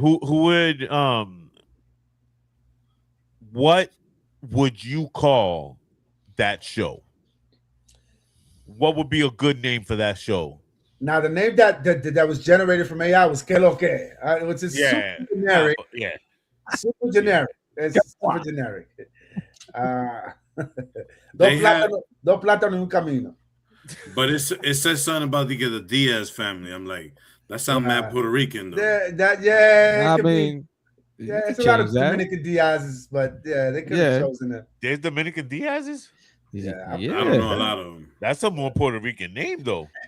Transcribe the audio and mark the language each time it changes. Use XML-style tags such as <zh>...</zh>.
<en>Who would what would you call that show? What would be a good name for that show? Now, the name that was generated from AI was Que Lo Que, which is super generic. Super generic. It's super generic.</en> <es>Dos plátanos y un camino.</es> <en>But it says something about the Diaz family. I'm like, that sounds mad Puerto Rican though. I mean, it's a lot of Dominican Diaz's, but they could have chosen it. There's Dominican Diaz's? Yeah. I don't know a lot of them. That's a more Puerto Rican name though.</en>